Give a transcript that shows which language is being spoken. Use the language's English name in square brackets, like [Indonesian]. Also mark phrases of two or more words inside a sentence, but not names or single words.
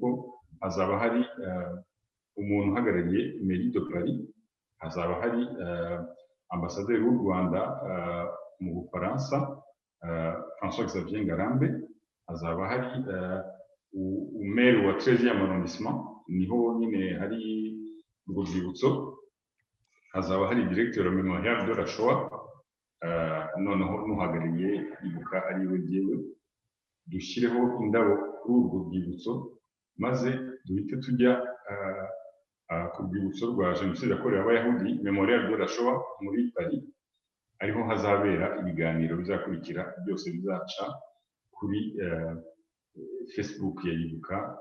[Kinyarwanda] hazaba hari umuntu uhagarariye Mairie de Paris, hazaba hari ambasaderi w'u Rwanda mu Bufaransa François Xavier Ngarambe, hazaba hari umere wa 13e arrondissement, niho nyine hari urwo rwibutso, hazaba hari directeur wa Mémorial de la Shoah, noneho n'uhagarariye ibuka ari we jyewe. Dushyireho indabo kuri urwo rwibutso, maze duhite tujya ku rwibutso rwa jenoside yakorewe Abayahudi Mémorial de la Shoah muri Paris, ariho hazabera ibiganiro bizakurikira, byose bizaca kuri Facebook ya Ibuka.